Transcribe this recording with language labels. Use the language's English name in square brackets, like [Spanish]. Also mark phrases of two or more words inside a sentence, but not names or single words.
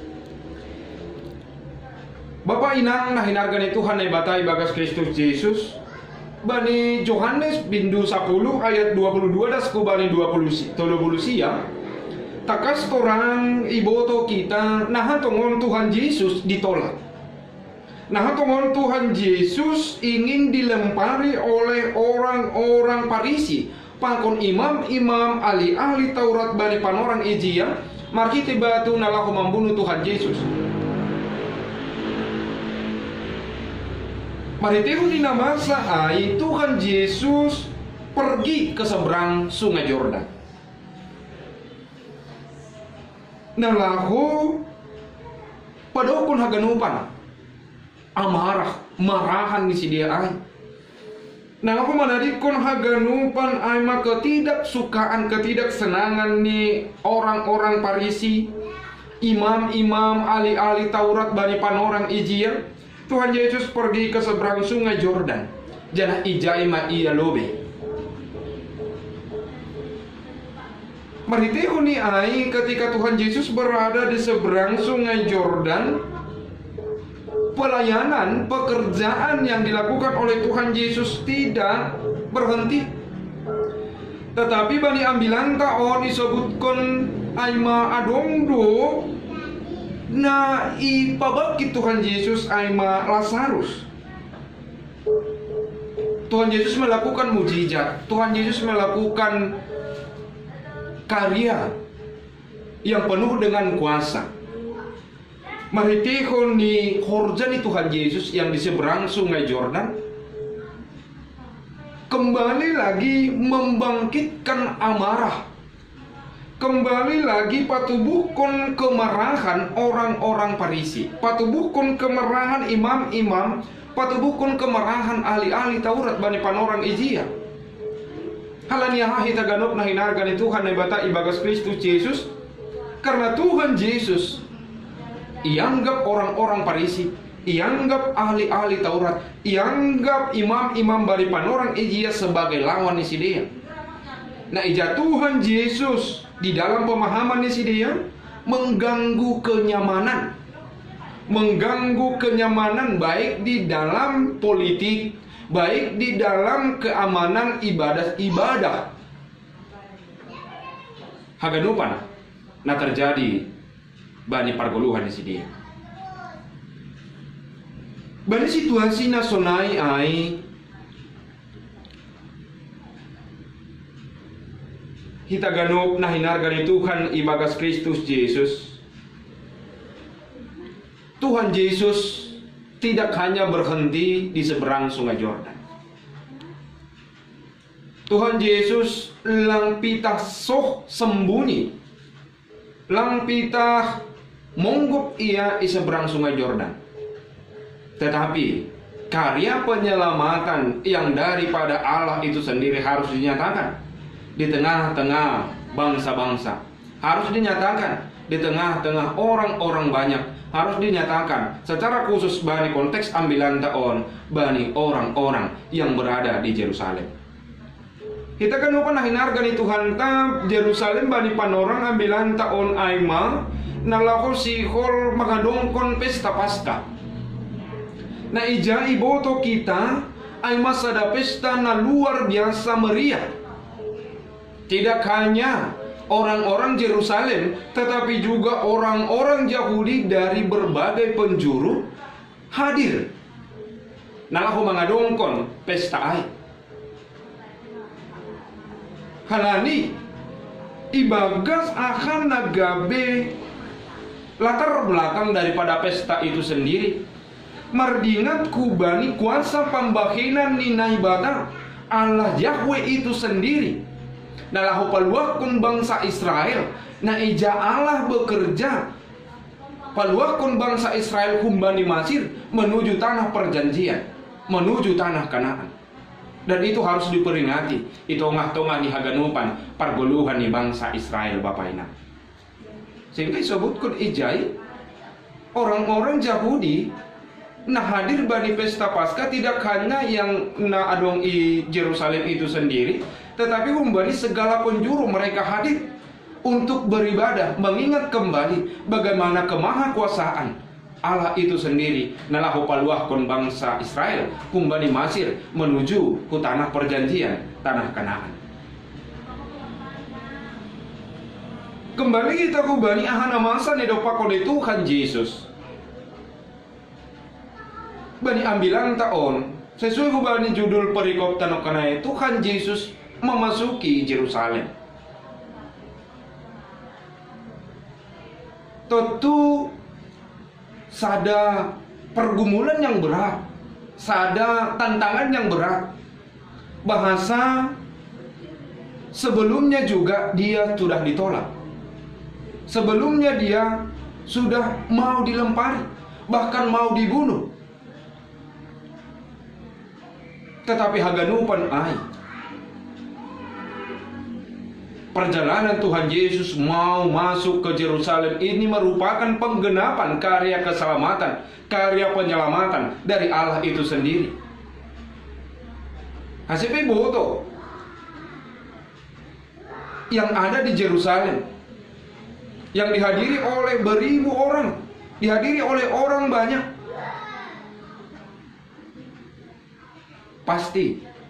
[Batak Simalungun] Bapak Inang nah hinarga ni Tuhan na ibata ibagas Kristus Yesus. Bani Yohanes bindu 10 ayat 22 das kubani 20 sia. Takas orang iboto kita nah tongon Tuhan Yesus ditolak. Nah tongon [Indonesian] Tuhan Yesus ingin dilempari oleh orang-orang Parisi, pakon imam-imam ahli-ahli Taurat [Batak Simalungun] bani panorang ijia, markiti batu nalahu membunuh Tuhan Yesus. Maritihu di namasa ai [Indonesian] Tuhan Yesus pergi ke seberang sungai Yordan. [Batak Simalungun] Nalahu padokun haganupan amarah marahan ni si dia ay. Nalahu manadikon haganupan ay [Indonesian] ketidaksukaan ketidaksenangan [Batak Simalungun] ni [Indonesian] orang-orang Parisi, [Batak Simalungun] imam-imam ahli-ahli Taurat bani panorang ijia. [Indonesian] Tuhan Yesus pergi ke seberang sungai Yordan. [Batak Simalungun] Janah ijai ma iya lobe. Maritihu ni ai [Indonesian] ketika Tuhan Yesus berada di seberang sungai Yordan, pelayanan pekerjaan yang dilakukan oleh Tuhan Yesus tidak berhenti. [Batak Simalungun] Tetapi bani ambilan taon disebutkan aima adongdo na ipabaki Tuhan Yesus aima Lazarus. [Indonesian] Tuhan Yesus melakukan mujizat, Tuhan Yesus melakukan karya yang penuh dengan kuasa. [Batak Simalungun] Maritihon ni horjani [Indonesian] Tuhan Yesus yang di seberang sungai Yordan kembali lagi membangkitkan amarah, kembali lagi patubukon kemarahan orang-orang Parisi, patubukon kemarahan imam-imam, patubukon kemarahan ahli-ahli Taurat [Batak Simalungun] bani panorang ijia. Halaniah hita ganop na hinarga ni Tuhan na ibata ibagas Kristus Yesus. [Indonesian] Karena Tuhan Yesus ianggap orang-orang Parisi, ianggap ahli-ahli Taurat, ianggap imam-imam [Batak Simalungun] bari panorang ijia [Indonesian] sebagai lawan [Batak Simalungun] ni si dia. Nah ija [Indonesian] Tuhan Yesus di dalam pemahaman [Batak Simalungun] ni si dia [Indonesian] mengganggu kenyamanan baik di dalam politik, baik di dalam keamanan ibadah. [Batak Simalungun] Haganupan nah terjadi bani pargoluhan di sini. Bani situasi nasonai ai kita ganup nah hinarga ni Tuhan ibagas Kristus Yesus. [Indonesian] Tuhan Yesus tidak hanya berhenti di seberang sungai Yordan. [Batak Simalungun] Tuhan Yesus lang pitah soh sembunyi, lang pitah monggup ia [Indonesian] di seberang sungai Yordan. Tetapi karya penyelamatan yang daripada Allah itu sendiri harus dinyatakan di tengah-tengah bangsa-bangsa, harus dinyatakan di tengah-tengah orang-orang banyak, harus dinyatakan secara khusus [Batak Simalungun] bani konteks ambilan taon bani [Indonesian] orang-orang yang berada di Yerusalem. [Batak Simalungun] Kita kan lupa nah hinarga ni Tuhan ta Yerusalem bani panorang ambilan taon aima nalahu sihol magadongkon pesta Paskah. Na ija iboto kita ai masa ada pesta na [Indonesian] luar biasa meriah. Tidak hanya orang-orang Yerusalem, tetapi juga orang-orang Yahudi dari berbagai penjuru hadir. [Batak Simalungun] Nalahu mangadongkon pesta ai. Halani ibagas akan nagabe [Indonesian] latar belakang daripada pesta itu sendiri. [Batak Simalungun] Mardingat kubani kuasa pembahinan nina [Indonesian] ibadah Allah Yahweh itu sendiri. [Batak Simalungun] Nalahu paluakun bangsa Israel, na ija [Indonesian] Allah bekerja [Batak Simalungun] paluakun bangsa Israel kumbani Mesir [Indonesian] menuju tanah perjanjian, menuju tanah Kanaan. Dan itu harus diperingati. [Batak Simalungun] Itu ongah-tongah ni haganupan pargoluhan ni bangsa Israel Bapak Ina. [Indonesian] Sehingga disebutkan ijai orang-orang Yahudi [Batak Simalungun] nah hadir bani [Indonesian] pesta Paskah tidak hanya yang [Batak Simalungun] na adong i [Indonesian] Yerusalem itu sendiri, tetapi kembali segala penjuru mereka hadir untuk beribadah, mengingat kembali bagaimana kemahakuasaan Allah itu sendiri. [Batak Simalungun] Nalahu paluahkon bangsa Israel kumbani Mesir [Indonesian] menuju ke tanah perjanjian, [Batak Simalungun] tanah Kanaan. Kembali kita kubani ahana masa nedopakon Tuhan Yesus. Bani ambilan taon sesuai kubani judul perikop tanokanai [Indonesian] Tuhan Yesus memasuki Yerusalem. Tentu sada pergumulan yang berat, sada tantangan yang berat. Bahasa sebelumnya juga dia sudah ditolak. Sebelumnya dia sudah mau dilempari, bahkan mau dibunuh. Tetapi [Batak Simalungun] haganupan ai [Indonesian] perjalanan Tuhan Yesus mau masuk ke Yerusalem ini merupakan penggenapan karya keselamatan, karya penyelamatan dari Allah itu sendiri. Hasilnya boto yang ada di Yerusalem, yang dihadiri oleh beribu orang, dihadiri oleh orang banyak, pasti